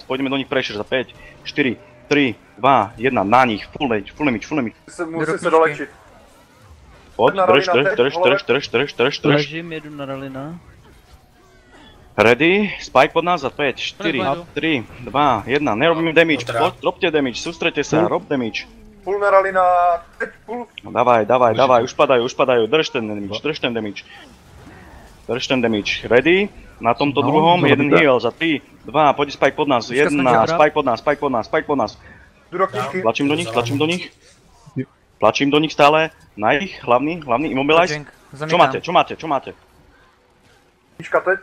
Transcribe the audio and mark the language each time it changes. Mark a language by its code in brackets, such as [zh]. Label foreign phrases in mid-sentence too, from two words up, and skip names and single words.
[sk] Pôjdeme do nich pressure za 5, 4, 3, 2, 1, na nich, [en] full damage. [cs] Musím se dolečit. [sk] Poď, drž. [cs] Ležím, jedu na Ralina. [en] Ready, spike [sk] pod nás za 5, 4, 3, 2, 1, nerobím damage, dropte damage, sústrete sa, rob damage. [cs] Půl na Ralina, teď půl. [sk] No dávaj, už padajú, drž ten damage, ready, na tomto druhom, jeden heal za 3, 2, poď spike pod nás, 1, spike pod nás. [cs] Jdu do knížky. [sk] Tlačím do nich stále, na ich, hlavný, immobilize. Čo máte? [cs] Knížka teď.